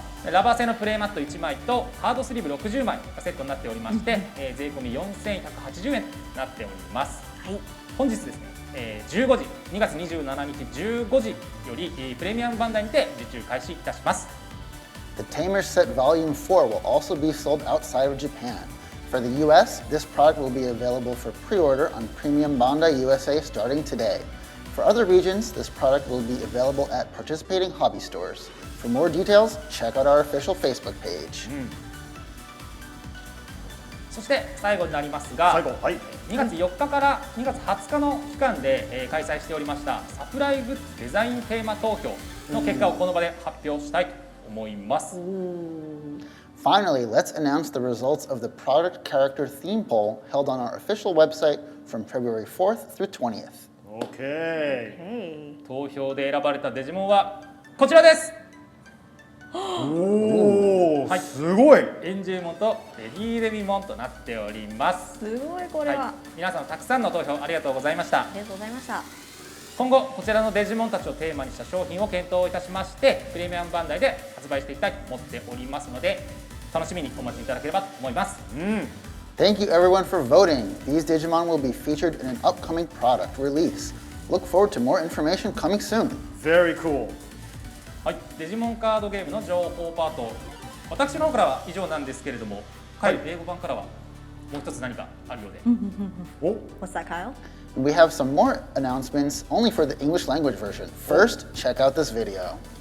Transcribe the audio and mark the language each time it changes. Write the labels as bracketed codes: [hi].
[ja] ラバー製のプレイマット1枚とハードスリーブ60枚がセットになっておりまして、税込み4180円となっております。本日ですね、15時2月27日15時よりプレミアムバンダイにて受注開始いたします。 [en] The Tamer Set Volume 4 will also be sold outside of Japan. For the US, this product will be available for pre-order on Premium Bandai USA starting today. For other regions, this product will be available at participating hobby stores. For more details, check out our official Facebook page. [ja] そして最後になりますが、2月4日から2月20日の期間で開催しておりましたサプライグッズデザインテーマ投票の結果をこの場で発表したいと思います。 [en] Finally, let's announce the results of the product character theme poll held on our official website from February 4th through 20th. Okay. [ja] 投票で選ばれたデジモンはこちらです。おお、すごい。エンジェモンとレディーデビモンとなっております。すごいこれは。皆さんたくさんの投票ありがとうございました。ありがとうございました。今後こちらのデジモンたちをテーマにした商品を検討いたしましてプレミアムバンダイで発売していきたいと思っておりますので楽しみにお待ちいただければと思います。 [en] Thank you everyone for voting. These Digimon will be featured in an upcoming product release. Look forward to more information coming soon. Very cool. [ja] はい、デジモンカードゲームの情報パート、私の方からは以上なんですけれども、英語版からはもう一つ何かあるようで。 [en] What's that, Kyle? We have some more announcements only for the English language version. First, check out this video.